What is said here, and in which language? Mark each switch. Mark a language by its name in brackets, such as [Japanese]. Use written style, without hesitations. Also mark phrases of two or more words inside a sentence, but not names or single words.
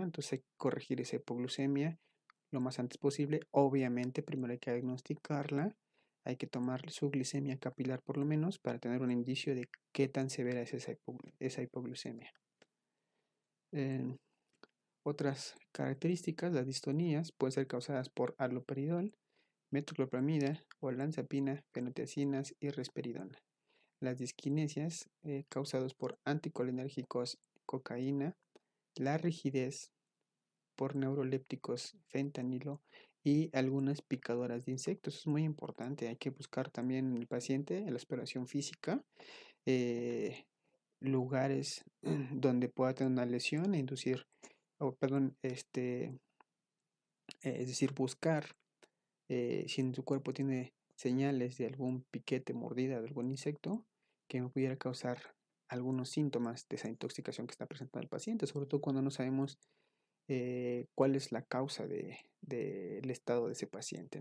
[Spanish] Entonces hay que corregir esa hipoglucemia lo más antes posible. Obviamente primero hay que diagnosticarla, hay que tomar su glicemia capilar por lo menos para tener un indicio de qué tan severa es esa hipoglucemia. Otras características, las distonías pueden ser causadas por haloperidol, metoclopramida, olanzapina, fenotiacinas y risperidona. Las disquinesias causadas por anticolinérgicos, cocaína, la rigidez por neurolépticos, fentanilo y algunas picadoras de insectos. Eso es muy importante. Hay que buscar también en el paciente, en la exploración física, lugares donde pueda tener una lesión e inducir, es decir, buscar si en su cuerpo tiene señales de algún piquete, mordida de algún insecto que me pudiera causar algunos síntomas de esa intoxicación que está presentando el paciente, sobre todo cuando no sabemos cuál es la causa del estado de ese paciente.